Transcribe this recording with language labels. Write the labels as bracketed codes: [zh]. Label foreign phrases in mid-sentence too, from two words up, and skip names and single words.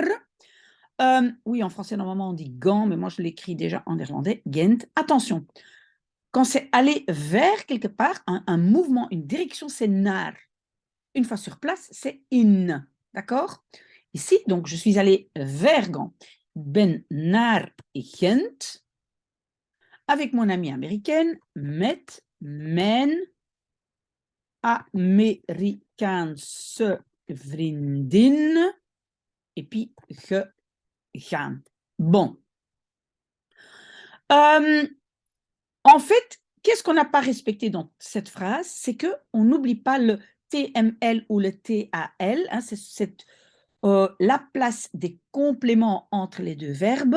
[fr] Oui, en français, normalement, on dit Gand, mais moi, je l'écris déjà en néerlandais, Gent. Attention, quand c'est aller vers quelque part, un mouvement, une direction, c'est naar. Une fois sur place, c'est in. D'accord? Ici, donc, je suis allée vers Gand. [nl] Ben naar Gent [fr] avec mon amie américaine, [nl] met mijn Amerikaanse vriendin [fr] et puis [nl] gegaan. Bon. [fr] En fait, qu'est-ce qu'on n'a pas respecté dans cette phrase? C'est qu'on n'oublie pas le TML ou le TAL, hein, c'est la place des compléments entre les deux verbes.